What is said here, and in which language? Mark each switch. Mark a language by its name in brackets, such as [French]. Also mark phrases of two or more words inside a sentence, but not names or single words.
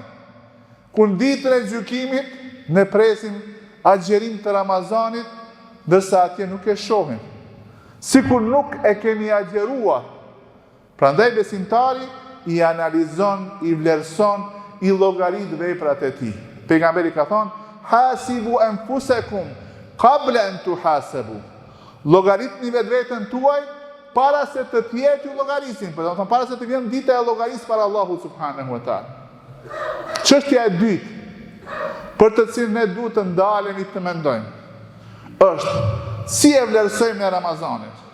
[Albanian] Kur ditën e gjykimit ne presim agjerim të Ramazanit, ndërsa atje nuk e shohim. Sikur nuk e kemi agjeruar. Prandaj besimtari i analizon, i vlerëson, i llogarit veprat e tij. Pejgamberi ka thonë: [Arabic] "حاسبوا أنفسكم قبل أن تحاسبوا." [Albanian] Llogaritni vetveten tuaj para se të tjerë t'ju llogarisin, për domethënë para se të vjen dita e llogarisë para Allahut [Arabic] سبحانه وتعالى. [Albanian] Çështja e dytë, për të cilën ne duhet të ndalemi të mendojmë, është si e vlerësojmë në Ramazanit.